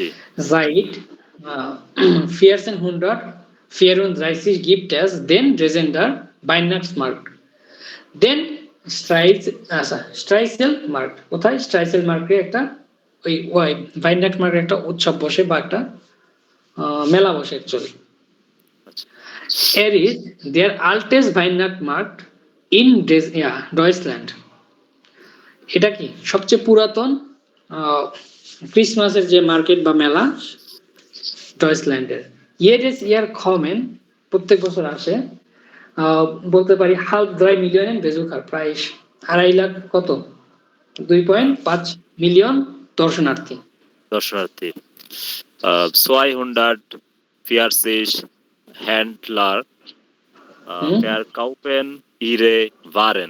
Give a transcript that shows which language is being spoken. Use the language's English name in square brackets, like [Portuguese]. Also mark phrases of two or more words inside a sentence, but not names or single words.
[German] Seit 1434 gibt es den Dresdner Weihnachtsmarkt, den Strieselmarkt। [Bangla] কোথায়? Strieselmarkt একটা ওই Weihnachtsmarkt একটা উৎসব বসে বা একটা মেলা বসে অ্যাকচুয়ালি। [German] is der älteste Weihnachtsmarkt in Deutschland। [Bangla] এটা কি সবচেয়ে পুরাতন ক্রিসমাসের যে মার্কেট বা মেলা ডয়েচল্যান্ডের। [German] jedes Jahr kommen [Bangla] প্রত্যেক বছর আসে। বলতে পারি [German] halb 3 Millionen Besucher, [Bangla] প্রায় 2.5 লাখ কত 2.5 মিলিয়ন দর্শনার্থী। [German] 240 Händler verkaufen ihre Waren।